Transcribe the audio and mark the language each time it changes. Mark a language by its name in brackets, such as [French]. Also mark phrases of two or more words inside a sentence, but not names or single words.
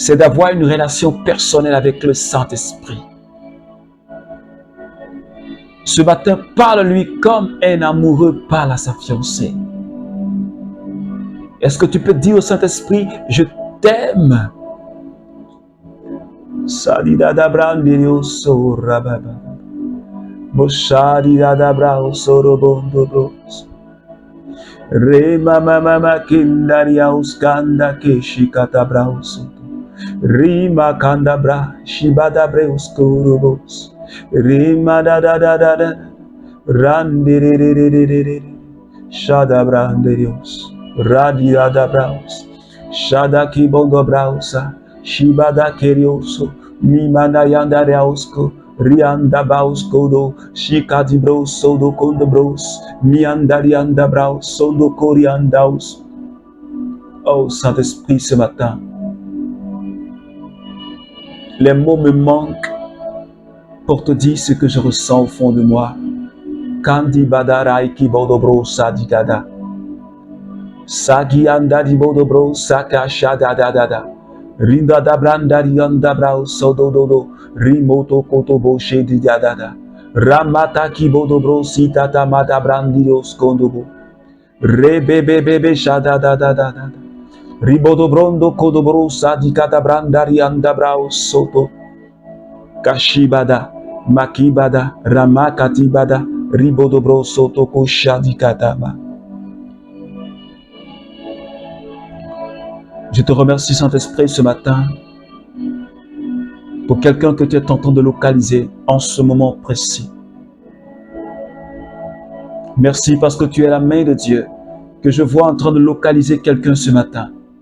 [French] c'est d'avoir une relation personnelle avec le Saint-Esprit. Ce matin, parle-lui comme un amoureux parle à sa fiancée. Est-ce que tu peux dire au Saint-Esprit, je t'aime? Sadidada brandirio sorababa. Moshadidada brao sorobondo bros. Rema mama kindaria uskanda keshikata brao soto. Rima kanda bra shibada breus kurubos. Rima da da da da da. Randiririririri. Shada brandirios. Radia da braus. Shada kibondo brausa. Shibada kerioso. Mimana yanda reausko. Rianda baus kodo. Shikadi bros sodo kondo bros. Mianda rianda braus. Sondo koriandaus. Oh Saint-Esprit, ce matin, les mots me manquent pour te dire ce que je ressens au fond de moi. Kandi badarai ki bodobro sadigada. Sagi anda di bodobro saka shada da da da. Rinda da branda rianda brao sodododo. Rimoto kotobo shedi da da da. Ramata ki bodobro sitata mata brandios kondobo. Rebebebebe shada da da da da. Ribodobrondo kodobro sadikata branda rianda brao soto. Kashibada. Makibada. Ramakatibada. Ribodobro soto koshadikatama. Je te remercie, Saint-Esprit, ce matin, pour quelqu'un que tu es en train de localiser en ce moment précis. Merci parce que tu es la main de Dieu, que je vois en train de localiser quelqu'un ce matin.